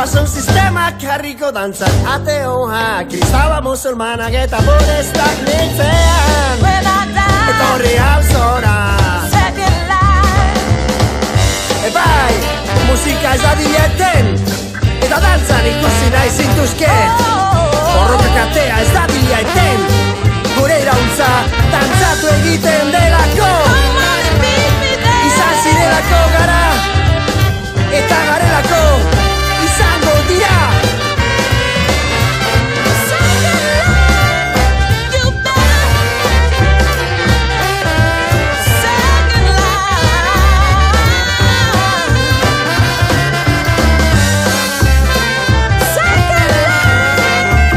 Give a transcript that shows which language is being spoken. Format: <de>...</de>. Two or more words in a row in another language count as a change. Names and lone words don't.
<eu>sistemak jarriko dantzan ateoa kristaba musulmanak eta budistak nintzean</eu> <en>When I die,</en> <eu>etorri auzora</eu> <en>second life.</en> <eu>Bai, musika ez dadila eten eta dantzan ikusi nahi zintuzket Borrokak atea ez dadila eten gure iraultza dantzatu egiten delako</eu> <en>Come on and meet me there.</en> <eu>Izan zirelako gara eta garelako izango dira</eu> <en>Second life, you better. Second life. Second life.</en>